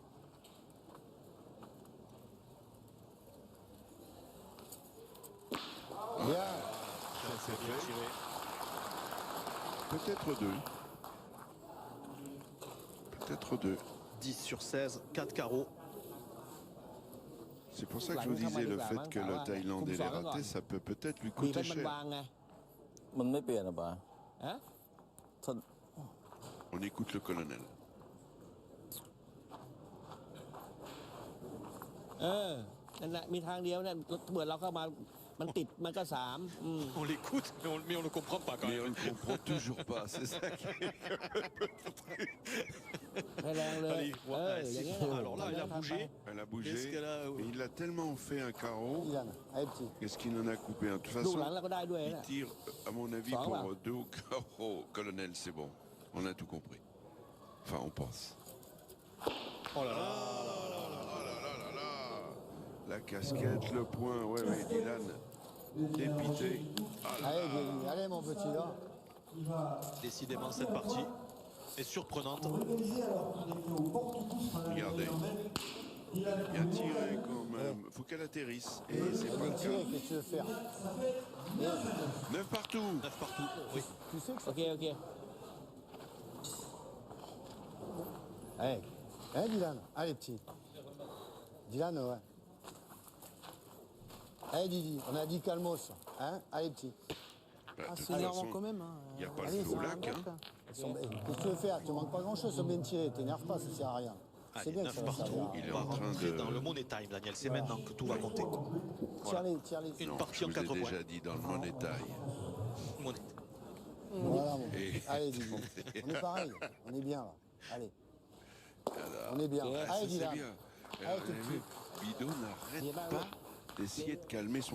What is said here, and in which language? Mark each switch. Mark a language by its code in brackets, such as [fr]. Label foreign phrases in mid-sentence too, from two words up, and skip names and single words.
[fr] Bien. Ça c'est Bien fait. tiré. Peut-être 2. Peut-être 2. 10 sur 16, 4 carreaux. C'est pour ça que je vous disais le fait que le Thaïlandais l'ait raté, ça peut peut-être lui [th] บีบ [fr] coûter [th] ให้มัน [fr] cher. [th] วางไง มันไม่เปลี่ยนอ่ะป่ะ ฮะ ถ้า [fr] On écoute le colonel. [th] นั่นแหละมีทางเดียวเนี่ยเมื่อเราเข้ามามันติดมันก็3 [fr] On l'écoute, mais on ne le comprend pas quand Mais on même. ne comprend toujours pas, c'est ça qui est... [th] ให้แรงเลย [fr] Allez, [th] อย่างเงี้ย [fr] alors là, elle a bougé. Elle a Qu'est-ce bougé. qu'elle a Et il a tellement fait un carreau, Dylan. Allez, petit. qu'est-ce qu'il en a coupé un? De toute [th] ลูกหลัง [fr] façon, [th] เราก็ได้ด้วย [fr] il [th] นะ [fr] tire, à mon avis, Ça va. pour 2 au carreau. Colonel, c'est bon. On a tout compris. Enfin, on pense. Oh là là. La casquette, le point, ouais, ouais, Dylan, dépité. Ah là Allez, là. Didi. Allez, mon petit, là. Décidément, cette partie est surprenante. Organisé alors qu'il était au porte-pouce par la Regardez. Thaïlandaise. Il a Bien tiré quand même. Faut qu'elle atterrisse. Et c'est pas le Tirer, cas. qu'est-ce que tu veux faire 9 partout. 9 partout. Oui. Tu sais que [th] โอเคโอเค [fr] Allez, hein, Dylan? Allez, petit. Dylan, ouais. Allez, Didi, on a dit calmos. Hein? Allez, petit. Bah, de toute C'est énervant façon, quand même. Hein. il n'y a pas Allez, le feu au ça lac. va, Hein. Qu'est-ce que tu veux faire? Tu ne manques pas grand-chose, ils sont bien tirés. T'énerve pas, ça sert à rien. C'est Allez, bien que 9 ça va partout. servir. Il est On va en train rentrer de- dans le [en] money time, [fr] Daniel. C'est maintenant que tout va compter. Tire-les, tire-les. Une Non, partie je en vous ai 4 points. déjà dit dans le money taille. Money. Voilà, mon Et- petit. Allez, Didi. On est pareil, on est bien là. Allez. On est bien. Ah, Allez, ça, Dylan. c'est bien. Allez, Vous tout de avez suite. vu, Bido n'arrête pas d'essayer de calmer son